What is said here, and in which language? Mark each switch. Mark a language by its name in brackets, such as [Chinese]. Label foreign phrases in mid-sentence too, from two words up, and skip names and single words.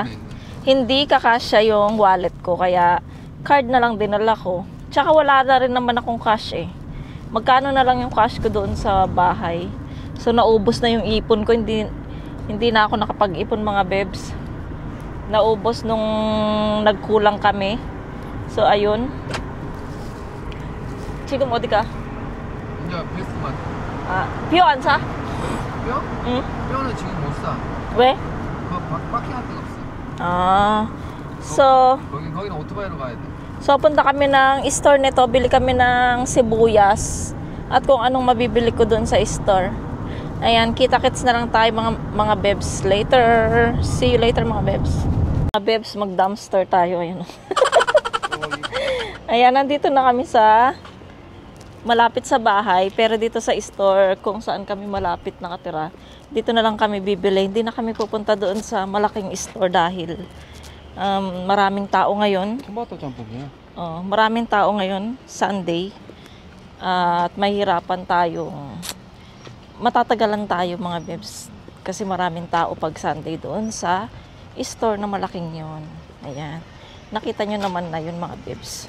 [Filipino] Hindi kakasya yung wallet ko, kaya card na lang dinala ko. Tsaka wala na rin naman akong cash Magkano na lang yung cash ko doon sa bahay. So, naubos na yung ipon ko. Hindi na ako nakapag-ipon, mga bebs. Naubos nung nagkulang kami. So, ayun. [Korean] 지금 어디가? 이제 베스트만. 뼈 안 사? 뼈? 응. 뼈는 지금 못 사. 왜? 바퀴 할 데가 없어. So, 거기는 오토바이로 가야 돼. [Filipino] So, punta kami ng store nito. Bili kami ng sibuyas. At kung anong mabibili ko doon sa store. Ayan, kita-kits na lang tayo mga bebs later. [English] See you later, [Filipino] mga bebs. Mga bebs, mag-dumpster tayo. Ayan. Ayan, nandito na kami sa malapit sa bahay. Pero dito sa store, kung saan kami malapit nakatira, dito na lang kami bibili. Hindi na kami pupunta doon sa malaking store dahil maraming tao ngayon. [Korean] 토마토 짬뽕이야. [Filipino] Maraming tao ngayon, Sunday. At mahirapan tayo. Matatagalan tayo, mga bebs. Kasi maraming tao pag Sunday doon sa store na malaking yon. Ayan. Nakita nyo naman na yun, mga bebs.